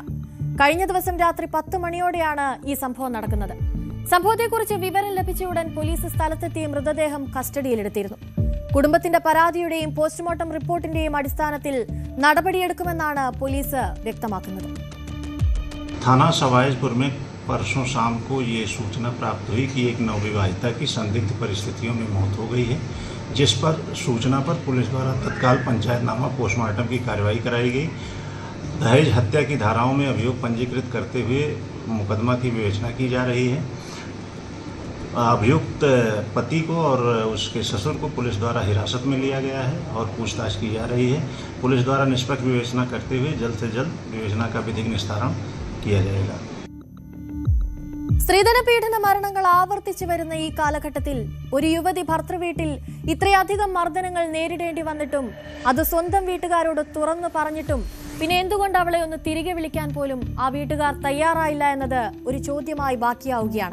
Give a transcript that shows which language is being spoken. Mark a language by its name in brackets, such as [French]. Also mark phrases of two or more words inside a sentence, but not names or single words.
[Malayalam] കഴിഞ്ഞ ദിവസം രാത്രി 10 മണിയോടെയാണ് ഈ സംഭവം നടക്കുന്നത്. സംഭവത്തെക്കുറിച്ച് വിവരം ലഭിച്ച ഉടൻ പോലീസ് സ്ഥലത്തെത്തി മൃതദേഹം കസ്റ്റഡിയിലെടുത്തിരുന്നു. കുടുംബത്തിന്റെ പരാതിയുടെയും പോസ്റ്റ്മോർട്ടം റിപ്പോർട്ടിന്റെയും അടിസ്ഥാനത്തിൽ നടപടിയെടുക്കുമെന്നാണ് പോലീസ് വ്യക്തമാക്കുന്നത്. [Hindi] थाना सवाईजपुर में परसों शाम को ये सूचना प्राप्त हुई कि एक नवविवाहिता की संदिग्ध परिस्थितियों में मौत हो गई है, जिस पर सूचना पर पुलिस द्वारा तत्काल पंचायतनामा पोस्टमार्टम की कार्रवाई कराई गई. दहेज हत्या की धाराओं में अभियोग पंजीकृत करते हुए मुकदमा की विवेचना की जा रही है. अभियुक्त पति को और उसके ससुर को पुलिस द्वारा हिरासत में लिया गया है और पूछताछ की जा रही है. पुलिस द्वारा निष्पक्ष विवेचना करते हुए जल्द से जल्द विवेचना का विधिक निस्तारण किया जाएगा. [Malayalam] സ്ത്രീധന പീഡന മരണങ്ങൾ ആവർത്തിച്ചു വരുന്ന ഈ കാലഘട്ടത്തിൽ ഒരു യുവതി ഭർത്തൃവീട്ടിൽ ഇത്രയധികം മർദ്ദനങ്ങൾ നേരിടേണ്ടി വന്നിട്ടും അത് സ്വന്തം വീട്ടുകാരോട് തുറന്നു പറഞ്ഞിട്ടും പിന്നെ എന്തുകൊണ്ട് അവളെ ഒന്ന് തിരികെ വിളിക്കാൻ പോലും ആ വീട്ടുകാർ തയ്യാറായില്ല എന്നത് ഒരു ചോദ്യമായി ബാക്കിയാവുകയാണ്.